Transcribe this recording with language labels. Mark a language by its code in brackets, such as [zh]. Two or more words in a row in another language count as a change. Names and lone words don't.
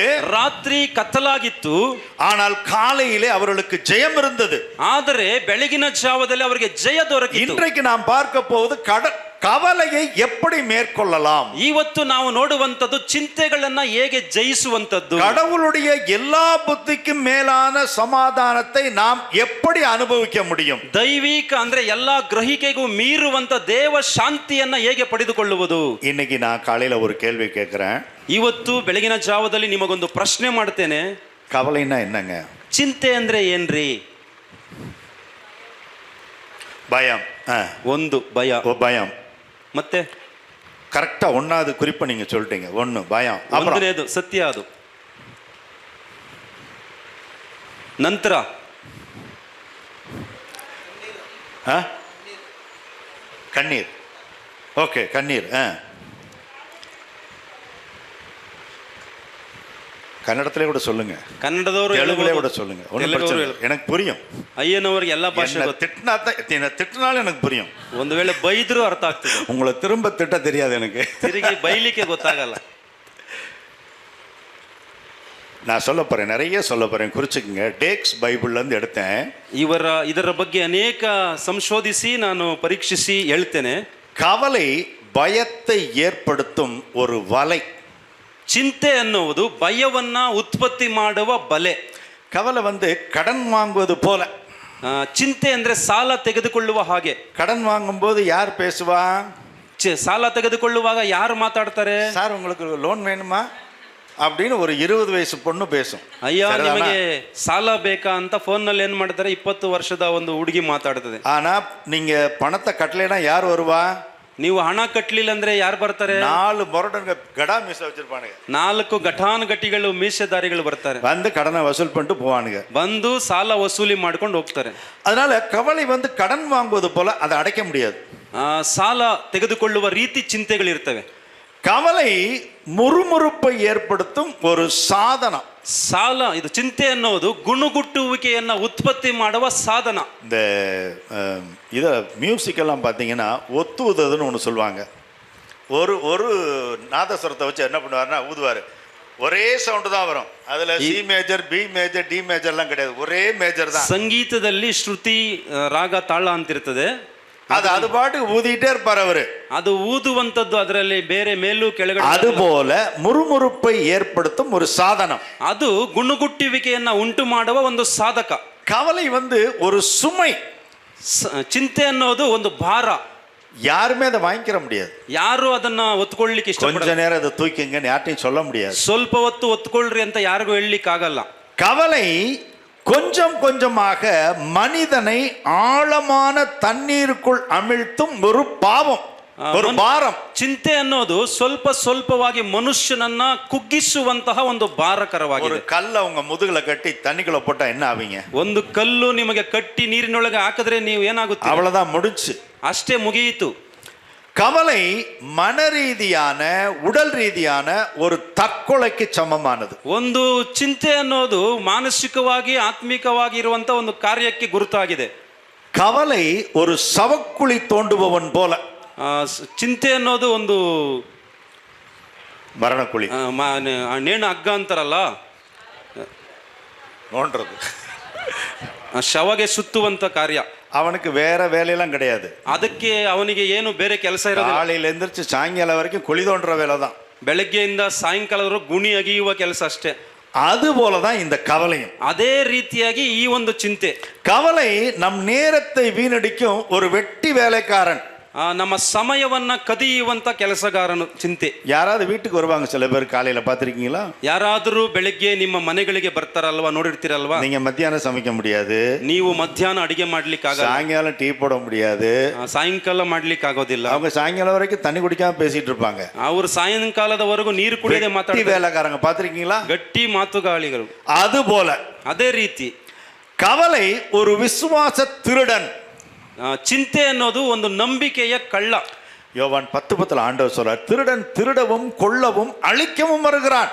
[kn] ರಾತ್ರಿ ಕತ್ತಲಾಗಿತ್ತು, [ta] ஆனால் காலையிலே அவர்களுக்கு ஜெயம் இருந்தது. [kn] ಆದರೆ ಬೆಳಗಿನ ಜಾವದಲ್ಲಿ ಅವರಿಗೆ ಜಯ ದೊರಕಿತು. [ta] இன்றைக்கு நாம் பார்க்க போவது கவலையை எப்படி மேற்கொள்ளலாம். [kn] ಇವತ್ತು ನಾವು ನೋಡುವಂತದ್ದು ಚಿಂತೆಗಳನ್ನ ಹೇಗೆ ಜಯಿಸುವಂತದ್ದು. [ta] கடவுளுடைய எல்லா புத்திக்கும் மேலான சமாதானத்தை நாம் எப்படி அனுபவிக்க முடியும். [kn] ದೈವಿಕ ಅಂದ್ರೆ ಎಲ್ಲಾ ಗ್ರಹಿಕೆಗೂ ಮೀರುವಂತ ದೇವ ಶಾಂತಿಯನ್ನ ಹೇಗೆ ಪಡೆದುಕೊಳ್ಳುವುದು. [ta] இன்னைக்கு நான் காலையில ஒரு கேள்வி கேட்கிறேன். [kn] ಇವತ್ತು ಬೆಳಗಿನ ಜಾವದಲ್ಲಿ ನಿಮಗೊಂದು ಪ್ರಶ್ನೆ ಮಾಡ್ತೇನೆ. [ta] கவலைன்னா என்னங்க? [kn] ಚಿಂತೆ ಅಂದ್ರೆ ಏನ್ರಿ? [ta] பயம். [kn] ಒಂದು ಭಯ. [ta] பயம். [kn] ಮತ್ತೆ [ta] கரெக்டா ஒன்னாவது குறிப்பை நீங்க சொல்லிட்டீங்க. 1 பயம், [kn] ಒಂದನೇದು ಸತ್ಯ, ಅದು ನಂತರ [ta] கண்ணீர். ஓகே, கண்ணீர். [kn] ಕನ್ನಡದಲ್ಲೇ ಕೂಡ சொல்லுங்க, ಕನ್ನಡದವರು ತೆಲುಗುಲೇ ಕೂಡ [ta] சொல்லுங்க, ஒன்றும் பிரச்சனை இல்லை, எனக்கு புரியும். [kn] ಅಯ್ಯನವರಿಗೆ ಎಲ್ಲ ಭಾಷೆ [ta] திட்டினாலும் எனக்கு புரியும். [kn] ಒಂದು ವೇಳೆ ಬೈದ್ರು ಅರ್ಥ ಆಗ್ತದೆ, [ta] உங்களை திரும்ப திட்ட தெரியாது எனக்கு. [kn] ತಿರುಗಿ ಬೈಲಿಕ್ಕೆ ಗೊತ್ತಾಗಲ್ಲ. [ta] நான் சொல்ல போறேன், நிறைய சொல்ல போறேன், குறிச்சுக்குங்க. டேக்ஸ் பைபிள்ல இருந்து எடுத்தேன். [kn] ಇದರ ಬಗ್ಗೆ ಅನೇಕ ಸಂಶೋಧಿಸಿ ನಾನು ಪರೀಕ್ಷಿಸಿ ಹೇಳ್ತೇನೆ. [ta] கவலை பயத்தை ஏற்படுத்தும் ஒரு வலை. [kn] ಚಿಂತೆ ಅನ್ನುವುದು ಭಯವನ್ನ ಉತ್ಪತ್ತಿ ಮಾಡುವ ಬಲೆ. [ta] கவலை கடன் வாங்குவது போல. [kn] ಚಿಂತೆ ಅಂದ್ರೆ ಸಾಲ ತೆಗೆದುಕೊಳ್ಳುವ ಹಾಗೆ. [ta] கடன் வாங்கும்போது யார் பேசுவா? [kn] ಸಾಲ ತೆಗೆದುಕೊಳ್ಳುವಾಗ ಯಾರು ಮಾತಾಡ್ತಾರೆ? [ta] சார் உங்களுக்கு லோன் வேணுமா அப்படின்னு ஒரு 20 வயசு பொண்ணு பேசும். [kn] ಅಯ್ಯ ನಿಮಗೆ ಸಾಲ ಬೇಕಾ ಅಂತ ಫೋನ್ ನಲ್ಲಿ ಏನ್ ಮಾಡ್ತಾರೆ, 20 ವರ್ಷದ ಒಂದು ಹುಡುಗಿ ಮಾತಾಡ್ತದೆ. [ta] ஆனா நீங்க பணத்தை கட்டலைன்னா யார் வருவா? [kn] ನೀವು ಹಣ ಕಟ್ಟಲಿಲ್ಲ ಅಂದ್ರೆ ಯಾರು ಬರ್ತಾರೆ? [ta] 4 முரடன்க கடா மீசை ವச்சிருப்பானுங்க. [kn] 4 ಘಟಾನುಘಟಿಗಳು ಮೀಸೆದಾರಿಗಳು ಬರ್ತಾರೆ. [ta] வந்து கடனை வசூல் பண்ணிட்டு போவானுங்க. [kn] ಬಂದು ಸಾಲ ವಸೂಲಿ ಮಾಡ್ಕೊಂಡು ಹೋಗ್ತಾರೆ. [ta] அதனால கவலை கடன் வாங்குவது போல அதை அடைக்க முடியாது. [kn] ಸಾಲ ತೆಗೆದುಕೊಳ್ಳುವ ರೀತಿ ಚಿಂತೆಗಳಿರ್ತವೆ. [ta] கவலை முறுமுறுப்பை ஏற்படுத்தும் ஒரு சாதனம். [kn] ಸಾಲ ಇದು ಚಿಂತೆ ಅನ್ನೋದು ಗುಣಗುಟ್ಟುವಿಕೆಯನ್ನ ಉತ್ಪತ್ತಿ ಮಾಡುವ ಸಾಧನ. [ta] இந்த இத மியூசிக் எல்லாம் பார்த்தீங்கன்னா ஒத்துவுதுன்னு ஒன்று சொல்லுவாங்க. ஒரு நாதஸ்வரத்தை வச்சு என்ன பண்ணுவாருன்னா ஊதுவார். ஒரே சவுண்டு தான் வரும். அதில் சி மேஜர், பி மேஜர், டி மேஜர்லாம் கிடையாது, ஒரே மேஜர் தான். [kn] ಸಂಗೀತದಲ್ಲಿ ಶ್ರುತಿ ರಾಗ ತಾಳ ಅಂತಿರ್ತದೆ. [ta] அது பாட்டுக்கு ஊதிட்டே இருப்பார் அவரு. [kn] ಅದು ಊದುವಂತದ್ದು, ಅದರಲ್ಲಿ ಬೇರೆ ಮೇಲೂ ಕೆಳಗಡೆ. [ta] அதுபோல முறுமுறுப்பை ஏற்படுத்தும் ஒரு சாதனம். [kn] ಅದು ಗುಣಗುಟ್ಟುವಿಕೆಯನ್ನ ಉಂಟು ಮಾಡುವ ಒಂದು ಸಾಧಕ. [ta] கவலை ஒரு சுமை. [kn] ಚಿಂತೆ ಅನ್ನೋದು ಒಂದು ಭಾರ. [ta] யாருமே அதை வாங்கிக்கிற முடியாது. [kn] ಯಾರು ಅದನ್ನ ಒತ್ಕೊಳ್ಳಿಕ್ಕೆ ಇಷ್ಟಪಡಲ್ಲ. [ta] கொஞ்ச நேரம் அதை தூக்கிங்கன்னு யார்ட்டையும் சொல்ல முடியாது. [kn] ಸ್ವಲ್ಪ ಹೊತ್ತು ಒತ್ಕೊಳ್ರಿ ಅಂತ ಯಾರಿಗೂ ಹೇಳಲಿಕ್ಕೆ ಆಗಲ್ಲ. [ta] கவலை கொஞ்சம் கொஞ்சமாக மனிதனை ஆழமான தண்ணீருக்குள் அமிழ்த்தும் ஒரு பாவம், ஒரு பாரம். [kn] ಚಿಂತೆ ಅನ್ನೋದು ಸ್ವಲ್ಪ ಸ್ವಲ್ಪವಾಗಿ ಮನುಷ್ಯನನ್ನ ಕುಗ್ಗಿಸುವಂತಹ ಒಂದು ಭಾರಕರವಾಗಿದೆ. [ta] ஒரு கல்லை உங்க முதுகுல கட்டி தண்ணிக்குள்ள போட்டா என்ன ஆவீங்க? [kn] ಒಂದು ಕಲ್ಲು ನಿಮಗೆ ಕಟ್ಟಿ ನೀರಿನೊಳಗೆ ಹಾಕಿದ್ರೆ ನೀವು ಏನಾಗುತ್ತೆ? [ta] அவ்வளவுதான், முடிச்சு, [kn] ಅಷ್ಟೇ ಮುಗಿಯಿತು. [ta] கவலை மன ரீதியான உடல் ரீதியான ஒரு தற்கொலைக்கு சமமானது. [kn] ಒಂದು ಚಿಂತೆ ಅನ್ನೋದು ಮಾನಸಿಕವಾಗಿ ಆತ್ಮಿಕವಾಗಿ ಇರುವಂತ ಒಂದು ಕಾರ್ಯಕ್ಕೆ ಗುರುತಾಗಿದೆ. [ta] கவலை ஒரு சவக்குழி தோண்டுபவன் போல. [kn] ಚಿಂತೆ ಅನ್ನೋದು ಒಂದು [ta] மரணக்குழி, [kn] ನೇಣು ಹಗ್ಗ ಅಂತಾರಲ್ಲ, [ta] நோண்டுறது, [kn] ಶವಗೆ ಸುತ್ತುವಂತ ಕಾರ್ಯ. [ta] அவனுக்கு வேற வேலையெல்லாம் கிடையாது. [kn] ಅದಕ್ಕೆ ಅವನಿಗೆ ಏನು ಬೇರೆ ಕೆಲಸ ಇರೋದಿಲ್ಲ. [ta] காலையில எந்திரிச்சு சாயங்காலம் வரைக்கும் குழி தோண்டுற வேலை தான். [kn] ಬೆಳಗ್ಗೆಯಿಂದ ಸಾಯಂಕಾಲದವರೆಗೂ ಗುಣಿ ಅಗಿಯುವ ಕೆಲಸ ಅಷ್ಟೇ. [ta] அது போலதான் இந்த கவலையும். [kn] ಅದೇ ರೀತಿಯಾಗಿ ಈ ಒಂದು ಚಿಂತೆ. [ta] கவலை நம் நேரத்தை வீணடிக்கும் ஒரு வெட்டி வேலைக்காரன். [kn] ನಮ್ಮ ಸಮಯವನ್ನ ಕದಿಯುವಂತ ಕೆಲಸಗಾರನು ಚಿಂತೆ. [ta] ಯಾರಾದ್ರೂ வீட்டுக்கு வருவாங்க சில பேர், காலையில பாத்திருக்கீங்களா? [kn] ಯಾರಾದರೂ ಬೆಳಿಗ್ಗೆ ನಿಮ್ಮ ಮನೆಗಳಿಗೆ ಬರ್ತಾರಲ್ವಾ, ನೋಡಿರ್ತೀರಲ್ವಾ? [ta] நீங்க மத்தியானம் சமைக்க முடியாது, [kn] ನೀವು ಮಧ್ಯಾಹ್ನ ಅಡಿಗೆ ಮಾಡ್ಲಿಕ್ಕೆ ಆಗಲ್ಲ, [ta] சாயங்காலம் டீ போட முடியாது, [kn] ಸಾಯಂಕಾಲ ಮಾಡ್ಲಿಕ್ಕೆ ಆಗೋದಿಲ್ಲ. [ta] அவங்க சாயங்காலம் வரைக்கும் தண்ணி குடிக்காம பேசிட்டு இருப்பாங்க. [kn] ಅವರು ಸಾಯಂಕಾಲದವರೆಗೂ ನೀರು ಕುಡಿಯದೆ ಮಾತಾಡ್ತಾರೆ. [ta] வேலைக்காரங்க பாத்திருக்கீங்களா? [kn] ಗಟ್ಟಿ ಮಾತುಗಾಳಿಗಳು. [ta] அது போல [kn] ಅದೇ ರೀತಿ [ta] கவலை ஒரு விசுவாச திருடன். [kn] ಚಿಂತೆ ಅನ್ನೋದು ಒಂದು ನಂಬಿಕೆಯ ಕಳ್ಳ. [ta] யோவான் 10:10 ஆண்டவர் சொல்றார், திருடன் திருடவும் கொல்லவும் அழிக்கவும் வருகிறான்.